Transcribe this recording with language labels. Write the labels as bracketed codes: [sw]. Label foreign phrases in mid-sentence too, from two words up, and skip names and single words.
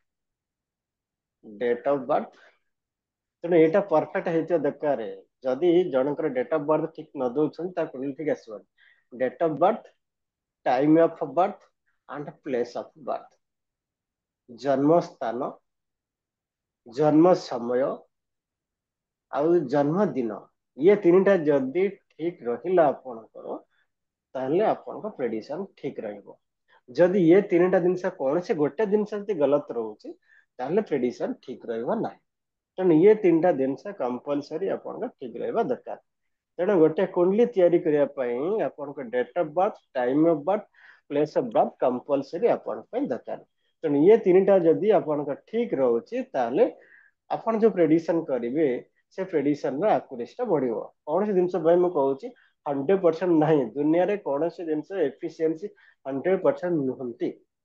[en] date of birth [or] ତେଣୁ ଏଇଟା ପରଫେକ୍ଟ ହେଇଥିବା ଦରକାର ଯଦି ଜଣଙ୍କର [en] date of birth [or] ଠିକ ନ ଦଉଛନ୍ତି ତା କୁଣ୍ଡଲି ଠିକ ଆସିବନି [en] date of birth time of birth and place of birth [or] ଜନ୍ମ ସ୍ଥାନ ଜନ୍ମ ସମୟ ଆଉ ଜନ୍ମଦିନ ଇଏ ତିନିଟା ଯଦି ଠିକ ରହିଲା ଆପଣଙ୍କର ତାହେଲେ ଆପଣଙ୍କ ପ୍ରେଡିକ୍ସନ ଠିକ ରହିବ ଯଦି ଇଏ ତିନିଟା ଜିନିଷ କୌଣସି ଗୋଟେ ଜିନିଷ ଯଦି ଗଲତ ରହୁଛି ତାହେଲେ ପ୍ରେଡିକ୍ସନ ଠିକ ରହିବ ନାହିଁ ତେଣୁ ଇଏ ତିନିଟା ଜିନିଷ କମ୍ପଲସରି ଆପଣଙ୍କ ଠିକ ରହିବା ଦରକାର ତେଣୁ ଗୋଟେ କୁଣ୍ଡଲି ତିଆରି କରିବା ପାଇଁ ଆପଣଙ୍କ [en] date of birth time of birth place of birth [or] କମ୍ପଲସରି ଆପଣଙ୍କ ପାଇଁ ଦରକାର ତେଣୁ ଇଏ ତିନିଟା ଯଦି ଆପଣଙ୍କ ଠିକ ରହୁଛି ତାହେଲେ ଆପଣ ଯୋଉ ପ୍ରେଡିକ୍ସନ କରିବେ ସେ ପ୍ରେଡିକ୍ସନ ର ଆକୁରେସି ଟା ବଢିବ କୌଣସି ଜିନିଷ ପାଇଁ ମୁଁ କହୁଛି 100% ନାହିଁ ଦୁନିଆରେ କୌଣସି ଜିନିଷ ଏଫିସିଏନ୍ସି 100% ନୁହନ୍ତି